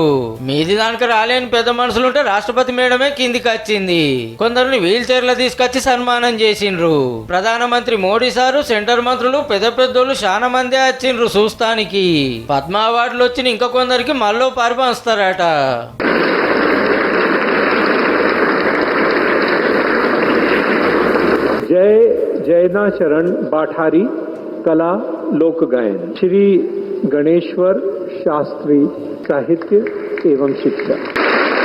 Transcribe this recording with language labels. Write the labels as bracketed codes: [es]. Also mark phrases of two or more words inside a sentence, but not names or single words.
[te] మీది దానికి రాలేని పెద్ద మనుషులుంటే రాష్ట్రపతి మేడమే కిందికి వచ్చింది. కొందరిని వీల్ చైర్లో తీసుకొచ్చి సన్మానం చేసిండ్రు. ప్రధానమంత్రి మోడీ సారు, సెంటర్ మంత్రులు, పెద్దోళ్ళు చాలా మందే వచ్చిండ్రు చూస్తానికి. పద్మ అవార్డులు వచ్చిన ఇంకా కొందరికి మళ్ళీ పరిపంచుతారట. [hi] जय जयनाचरण बाठारी, कला लोक गायन. श्री गणेश्वर शास्त्री, साहित्य एवं शिक्षा.